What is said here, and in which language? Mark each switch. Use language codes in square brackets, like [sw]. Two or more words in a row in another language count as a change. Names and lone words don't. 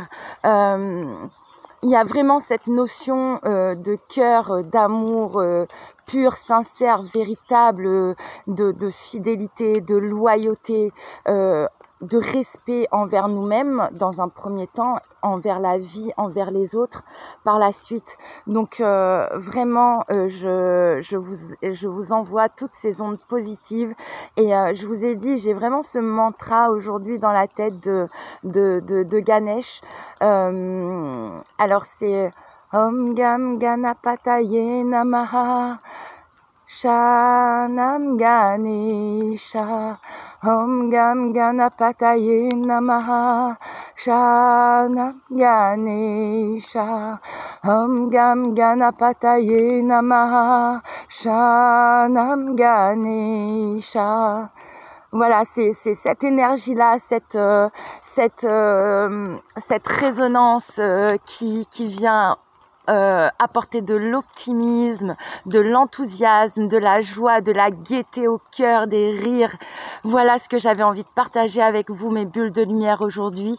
[fr] Il y a vraiment cette notion de cœur, d'amour pur, sincère, véritable, de fidélité, de loyauté, de respect envers nous-mêmes dans un premier temps, envers la vie, envers les autres par la suite. Donc vraiment, je vous envoie toutes ces ondes positives et je vous ai dit, j'ai vraiment ce mantra aujourd'hui dans la tête de Ganesh. Alors c'est [sa] ॐ गं गणपतये नमः शनं गणेश ॐ गं गणपतये नमः शनं गणेश ॐ गं गणपतये नमः शनं गणेश [fr] Voilà, c'est cette énergie-là, cette résonance qui vient apporter de l'optimisme, de l'enthousiasme, de la joie, de la gaieté au cœur, des rires. Voilà ce que j'avais envie de partager avec vous, mes bulles de lumière aujourd'hui.